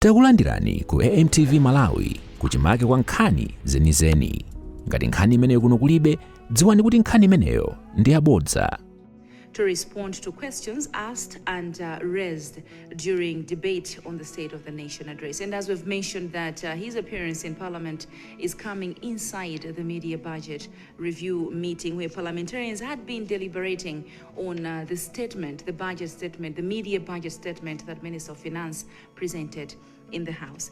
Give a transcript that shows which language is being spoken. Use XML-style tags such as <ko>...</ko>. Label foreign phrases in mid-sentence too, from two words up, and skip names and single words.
<ny>Takulandirani ku AMTV Malawi kuchimake kwa nkhani zenizeni. Ngati nkhani imeneyo kuno kulibe, dziwani kuti nkhani imeneyo ndi yabodza.</ny> <en>To respond to questions asked and raised during debate on the State of the Nation address. And as we've mentioned that his appearance in Parliament is coming inside the media budget review meeting where parliamentarians had been deliberating on the statement, the budget statement, the media budget statement that Minister of Finance presented in the House.</en>